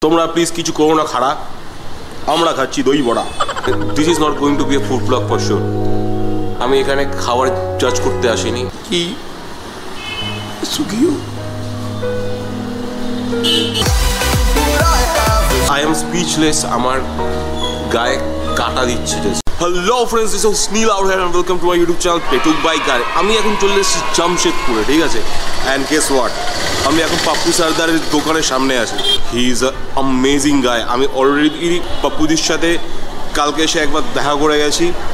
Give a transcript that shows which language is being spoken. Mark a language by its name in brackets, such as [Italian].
[Bangla] তোমরা প্লিজ কিছু করো না খাড়া, আমরা খাচ্ছি দই বড়া। [English] This is not going to B A food blog for sure. [Bangla] আমি এখানে খাবার জাজ করতে আসিনি। কি সুখিও [English] I am speechless. [Bangla] আমার গায়ে কাটা দিচ্ছে। [English] Hello friends, this is Sunil out here and welcome to my YouTube channel Petuk বাই গার। [Bangla] আমি এখন চলে এসেছি জামশেদপুরে, ঠিক আছে? [English] and guess what, [Bangla] আমি এখন পাপ্পু সর্দারের দোকানের সামনে আছি। [English] He is a amazing guy. [Bangla] আমি অলরেডি পাপ্পুদির সাথে কালকে এসে একবার দেখা করে গেছি।